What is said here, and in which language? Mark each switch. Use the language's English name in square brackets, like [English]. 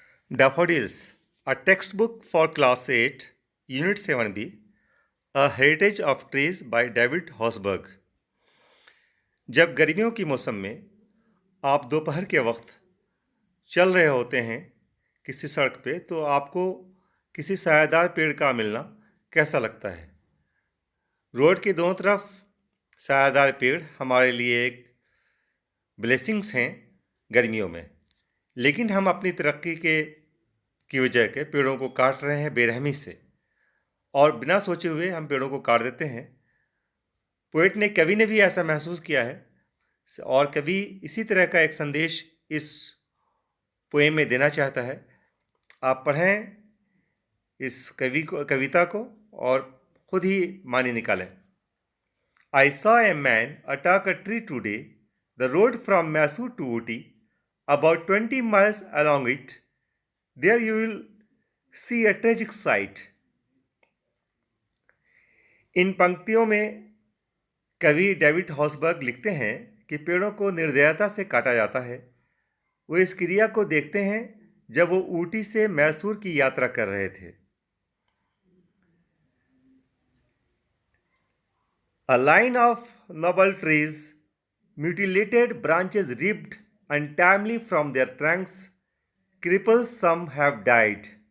[English] Daffodils, a textbook for Class 8, Unit 7B, A Heritage of Trees by David Hosberg। [Hindi] जब गर्मियों के मौसम में आप दोपहर के वक्त चल रहे होते हैं किसी सड़क पे, तो आपको किसी सायादार पेड़ का मिलना कैसा लगता है? रोड के दोनों तरफ सायादार पेड़ हमारे लिए एक ब्लेसिंग्स हैं गर्मियों में, लेकिन हम अपनी तरक्की की वजह के पेड़ों को काट रहे हैं बेरहमी से, और बिना सोचे हुए हम पेड़ों को काट देते हैं। पोएट ने कवि ने भी ऐसा महसूस किया है, और कवि इसी तरह का एक संदेश इस पोएम में देना चाहता है। आप पढ़ें इस कविता को और खुद ही मानी निकालें। [English] I saw a man attack a tree today. The road from Mysore to Ooty, about 20 miles along it. There you will see a tragic sight. [Hindi] इन पंक्तियों में कवि डेविड हॉसबर्ग लिखते हैं कि पेड़ों को निर्दयता से काटा जाता है। वो इस क्रिया को देखते हैं जब वो ऊटी से मैसूर की यात्रा कर रहे थे। [English] A line of noble trees, mutilated branches ripped untimely from their trunks, cripples some have died.